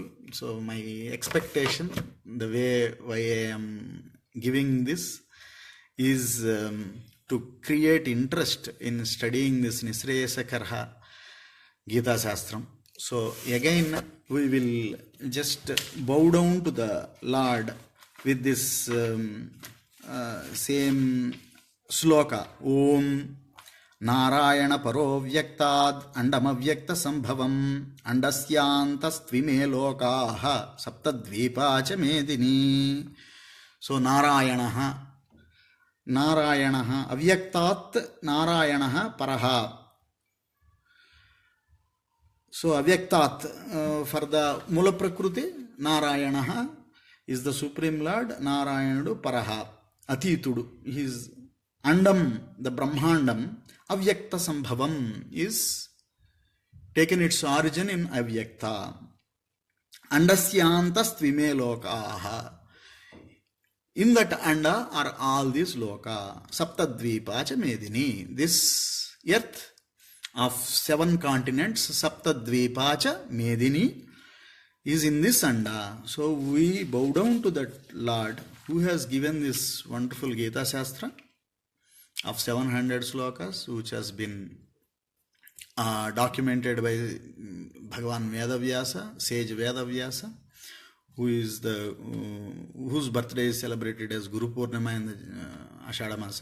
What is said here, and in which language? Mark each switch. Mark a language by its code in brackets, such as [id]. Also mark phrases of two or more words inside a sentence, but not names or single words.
[en] So my expectation, the way why I am giving this is to create interest in studying this Nisreyasakarha Gita Shastram. So again we will just bow down to the Lord with this same sloka. [sa] Om ನಾರಾಯಣ ಪರೋ ವ್ಯಕ್ತಾದ್ ಅಂಡಮವ್ಯಕ್ತ ಸಂಭವಂ ಅಂಡಸ್ಯಾಂತಸ್ತ್ವಿಮೇ ಲೋಕಾಃ ಸಪ್ತದ್ವೀಪಾ ಚ ಮೇದಿನಿ. ಸೊ ನಾರಾಯಣ ಅವ್ಯಕ್ತಾತ್ ನಾರಾಯಣ ಪರಃ. [en] ಸೊ ಅವ್ಯಕ್ತಾತ್ for the [sa] ಮೂಲ ಪ್ರಕೃತಿ ನಾರಾಯಣ [en] is the supreme lord, [te] నారాయణుడు పరః అతీతుడు, [en] his andam, the brahmandam, [sa] avyakta sambhavam [en] is taken its origin in avyakta. [sa] Andasyantas tvime lokaha. [en] In that anda are all these loka. [sa] Saptadvipa cha medini. [en] This earth of 7 continents, [sa] Saptadvipa cha medini, [en] is in this anda. So we bow down to that Lord who has given this wonderful Gita Shastra of 700 slokas, which has been documented by Bhagavan Vedavyasa, sage Vedavyasa, whose birthday is celebrated as Guru Purnima in the Ashada Masa.